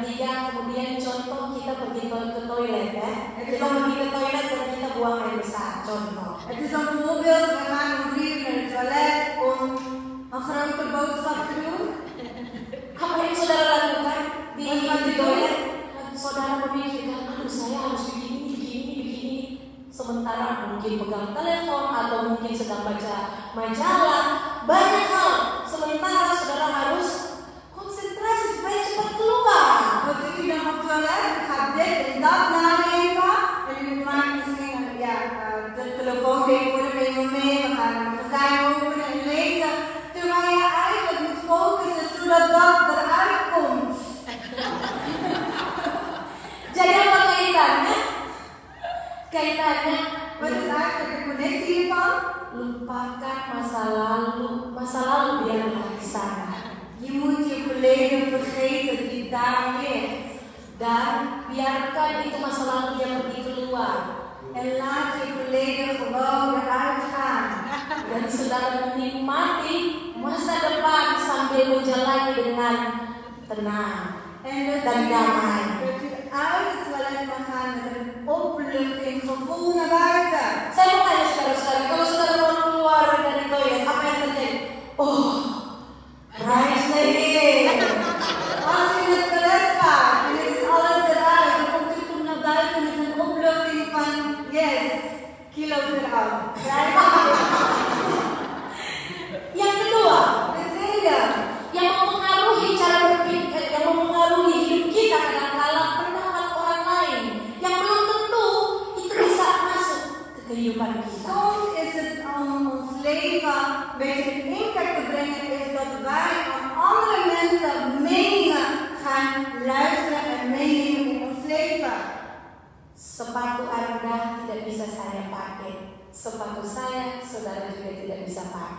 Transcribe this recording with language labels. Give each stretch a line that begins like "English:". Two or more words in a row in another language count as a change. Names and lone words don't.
Indonesian: kemudian contoh kita pergi ke toilet ya. Kita pergi ke toilet dan kita buang air besar, contoh.
Dutch: Het is een voorbeeld, we gaan om 3 uur naar het toilet om een grote boodschap te doen.
Indonesian: Apa yang saudara lakukan di toilet? Saudara memikirkan, aduh saya harus begini. Sementara mungkin pegang telepon atau mungkin sedang baca majalah. Banyak hal. Sementara saudara harus konsentrasi supaya cepat keluar.
Dutch: Wat doe je dan op het toilet? Je gaat dit en dat nadenken. En je maakt misschien de telefoon tegenwoordig even mee. We gaan een magazijn openen en lezen. Terwijl je eigenlijk moet focussen zodat dat eruit komt.
Indonesian: Jadi apa kaitannya? Kaitannya,
Dutch: Wat is eigenlijk de connectie hiervan?
Indonesian: lupakan masa lalu biarlah di sana.
Dutch: Je moet je verleden vergeten die daar ligt.
Indonesian: Dan biarkan itu masa lalu yang pergi keluar.
Dutch: En laat je verleden gewoon eruit gaan.
Indonesian: Dan saudara menikmati masa depan sambil menjalani dengan tenang
Dutch: En
Indonesian: dan damai.
Dutch: dat u uit het toilet mag gaan met een opluchting gevoel naar buiten.
Indonesian: Saya mau tanya saudara-saudara, kalau saudara mau keluar dari toilet, apa yang terjadi?
English: Oh, praise the Lord.
Dutch: Als je in het toilet gaat en het is alles eruit, dan komt u toen naar buiten met een opluchting van yes, kilo's eraf.
Indonesian: Yang kedua,
Dutch: De tweede,
Indonesian: yang mempengaruhi cara berpikir, yang mempengaruhi hidup kita kadang-kala pendapat orang lain yang belum tentu itu bisa masuk ke kehidupan kita.
Dutch: soms is het om ons leven een beetje in impact te brengen, is dat wij aan andere mensen meningen gaan luisteren en meenemen in ons leven.
Indonesian: Sepatu Anda tidak bisa saya pakai, sepatu saya saudara juga tidak bisa pakai.